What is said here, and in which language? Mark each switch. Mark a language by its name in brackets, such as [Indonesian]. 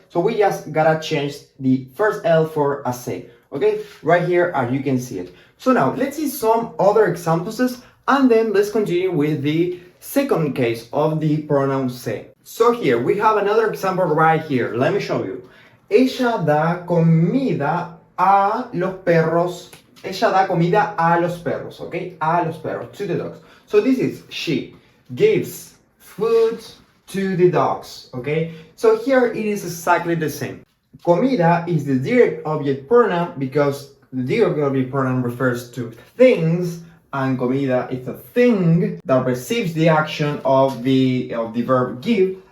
[English] So we just gotta change the first L for a se. Okay, right here as you can see it. So now let's see some other examples and then let's continue with the second case of the pronoun se. So here we have another example right here. Let me show you. [Spanish] Ella da comida a los perros. Ella da comida a los perros, okay? A los perros, [English] to the dogs. So this is she gives food to the dogs, okay? So here it is exactly the same. Comida is the direct object pronoun because the direct object pronoun refers to things, and comida is a thing that receives the action of the verb give.